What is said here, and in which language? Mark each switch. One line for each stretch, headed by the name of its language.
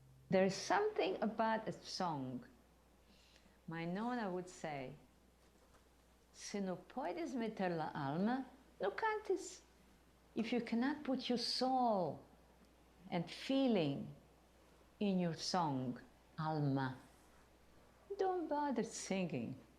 English: There's something about a song. My Nona would say,
Ladino: se não podes meter la alma, no cantes.
English: If you cannot put your soul and feeling in your song, alma, don't bother singing.